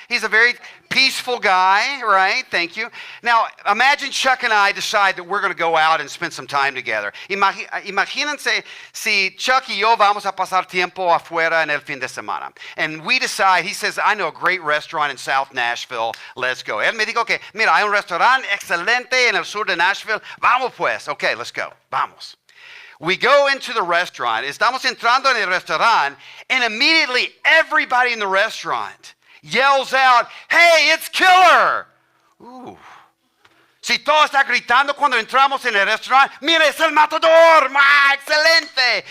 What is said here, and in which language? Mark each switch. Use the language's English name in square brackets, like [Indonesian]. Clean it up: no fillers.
[English] He's a very peaceful guy, right? Thank you. Now, imagine Chuck and I decide that we're going to go out and spend some time together. [Spanish] Imagínense si Chuck y yo vamos a pasar tiempo afuera en el fin de semana. [English] And we decide, he says, I know a great restaurant in South Nashville. Let's go. [Spanish] Él me dijo que, mira, hay un restaurante excelente en el sur de Nashville. Vamos pues. [English] Okay, let's go. [Spanish] Vamos. [English] We go into the restaurant. [Spanish] Estamos entrando en el restaurant, [English] and immediately everybody in the restaurant yells out, "Hey, it's Killer!" Ooh. [Spanish] Si todo está gritando cuando entramos en el restaurante, mira, es el matador, excelente.